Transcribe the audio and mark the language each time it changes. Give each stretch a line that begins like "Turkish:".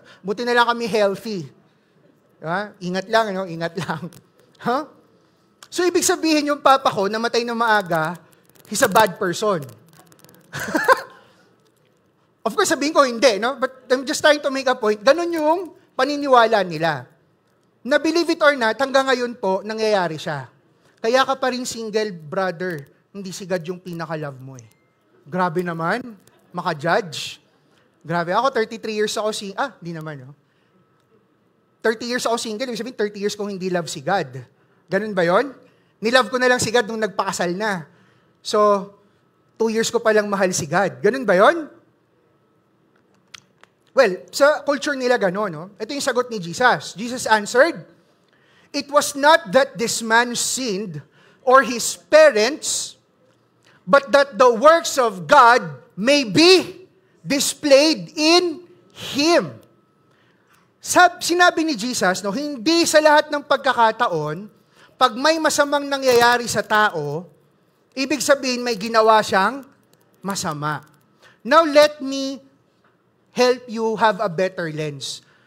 Filipino: Buti na lang kami healthy. Diba? Ingat lang, ano? Ingat lang. Huh? So, ibig sabihin yung papa ko, namatay na maaga,
English: he's a bad person.
Filipino: Of course, sabihin ko, hindi, no?
English: But I'm just trying to make a point.
Filipino: Ganun yung paniniwala nila. Na
English: believe it or not,
Filipino: hanggang ngayon po, nangyayari siya. Kaya ka pa rin single brother, hindi si God yung pinaka-love mo eh. Grabe naman, maka-judge. Grabe, ako 33 years ako hindi naman, no? 30 years ako single, ibig sabihin 30 years kong hindi love si God. Ganun ba yon? Nilove ko na lang si God nung nagpakasal na. So, 2 years ko palang mahal si God. Ganun ba yon? Well, sa culture nila gano'n, no? Ito yung sagot ni Jesus.
English: Jesus answered, It was not that this man sinned or his parents, but that the works of God may be displayed in him.
Filipino: Sinabi ni Jesus, no, hindi sa lahat ng pagkakataon, pag may masamang nangyayari sa tao, ibig sabihin may ginawa siyang masama.
English: Now let me help you have a better lens.